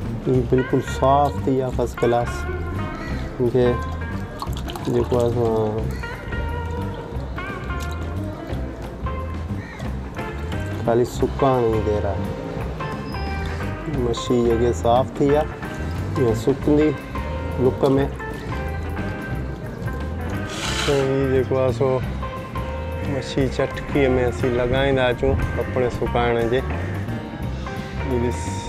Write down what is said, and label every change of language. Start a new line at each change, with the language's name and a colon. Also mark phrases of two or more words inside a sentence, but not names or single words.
Urdu: یہ بالکل صاف تھی یا فرسٹ کلاس کیونکہ
Sindhi: जेको असां खाली सुकाइण जी देरि आहे मच्छी जेके साफ़ थी आहे इहा सुकंदी लुक में त हीअ जेको आहे सो मच्छी चटकीअ में असीं लॻाईंदा अचूं कपिड़े सुकाइण जे ॾिस